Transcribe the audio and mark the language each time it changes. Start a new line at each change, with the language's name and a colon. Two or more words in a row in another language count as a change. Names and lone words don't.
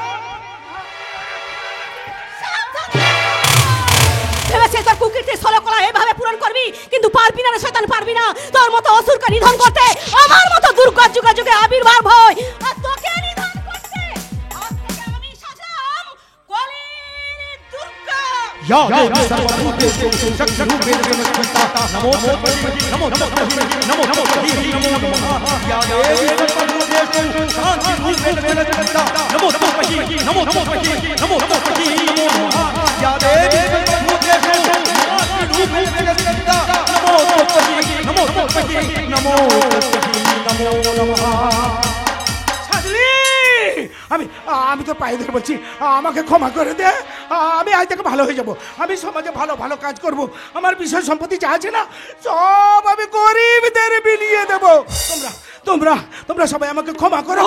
Bangla: তোর কুকীর্তির ষোলকলা এভাবে পূরণ করবি, কিন্তু পারবি না রে শয়তান, পারবি না। তোর মতো অসুরকে নিধন করতে আমার মতো দুর্গা যুগে যুগে আবির্ভাব হয়। আর তোকে নিধন করতে আজ থেকে আমি সাজলাম কলির দুর্গা।
Sanskrit: या देवी सर्वभूतेषु शक्तिरूपेण नमस्कृता नमो भगवती नमो नमो नमः या देवी सर्वभूतेषु शान्तिरूपेण नमस्कृता नमो नमो या देवी सर्वभूतेषु নমো নমঃ।
Bangla: সাজলি, আমি তো পায়ে ধরে বলছি, আমাকে ক্ষমা করে দে। আমি আজ থেকে ভালো হয়ে যাব। আমি সমাজে ভালো ভালো কাজ করব। আমার বিষয় সম্পত্তি যা আছে না, সব আমি গরিবদের বিলিয়ে দেব। তোমরা তোমরা সবাই আমাকে ক্ষমা করো।